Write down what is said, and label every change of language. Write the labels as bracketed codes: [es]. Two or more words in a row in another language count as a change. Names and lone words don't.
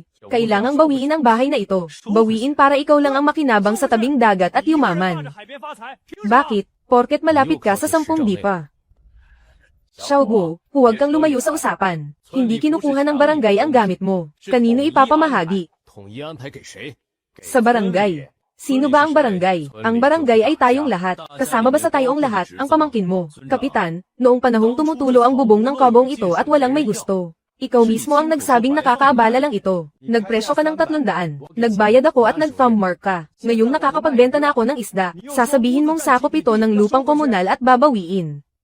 [tl] Kailangang bawiin ang bahay na ito. Bawiin para ikaw lang ang makinabang sa tabing dagat at yumaman. Bakit? Porket malapit ka sa 10 di pa. Xiaoguo, huwag kang lumayo sa usapan. Hindi kinukuha ng barangay ang gamit mo. Kanino ipapamahagi? [zh] 统一安排给谁？ [tl] Sa barangay. Sino ba ang barangay? Ang barangay ay tayong lahat. Kasama ba sa tayong lahat ang pamangkin mo? Kapitan, noong panahong tumutulo ang bubong ng kabong ito at walang may gusto. Ikaw mismo ang nagsabing nakakaabala lang ito. Nagpresyo ka ng 300. Nagbayad ako at nag-thumb mark ka. Ngayong nakakapagbenta na ako ng isda, sasabihin mong sakop ito ng lupang komunal at babawiin.